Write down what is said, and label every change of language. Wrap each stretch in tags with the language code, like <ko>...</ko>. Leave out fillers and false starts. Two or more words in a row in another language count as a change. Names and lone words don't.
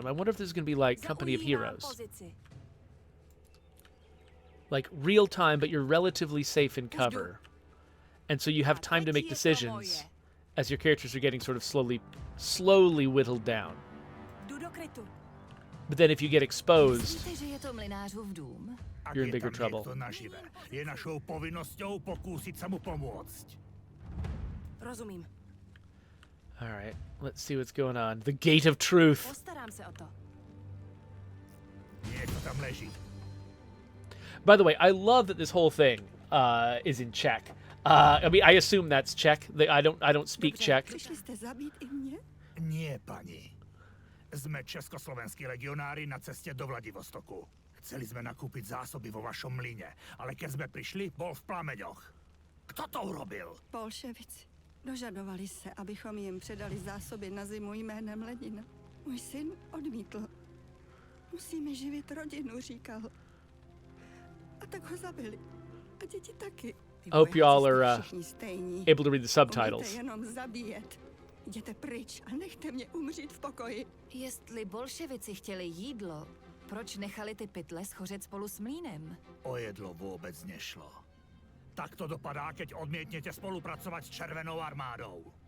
<en>I wonder if this is going to be like Company of Heroes. Like real time, but you're relatively safe in cover. And so you have time to make decisions as your characters are getting sort of slowly whittled down. But then if you get exposed, you're in bigger trouble.</en> <sk>Je našou povinnosťou pokúsiť sa mu pomôcť.</sk> <cs>Rozumím.</cs> <en>All right, let's see what's going on. The Gate of Truth.</en> <cs>Postarám se o to.</cs> <sk>Niekto tam leží.</sk> <en>By the way, I love that this whole thing is in Czech. I mean, I assume that's Czech. I don't speak Czech.</en> <cs>Přišli jste zabít i mě?</cs> <sk>Nie, pani. Sme československí legionári na ceste do Vladivostoku. Chceli sme nakúpiť zásoby vo vašom mlyne, ale keď sme prišli, bol v plameňoch. Kto to urobil? Bolševici.</sk> <cs>Dožadovali se, abychom jim předali zásoby na zimu jménem Lenina. Můj syn odmítl. Musíme živit rodinu, říkal. A tak ho zabili. A děti taky.</cs> <en>Hope y'all are able to read the subtitles.</en> <cs>Umíte jenom zabíjet. Jděte pryč a nechte mě umřít v pokoji. Jestli bolševici chtěli jídlo, proč nechali ty pytle schořet spolu s mlýnem?</cs> <sk>O jedlo vôbec nešlo. Tak to dopadá, keď odmietnete spolupracovať s Červenou armádou.</sk>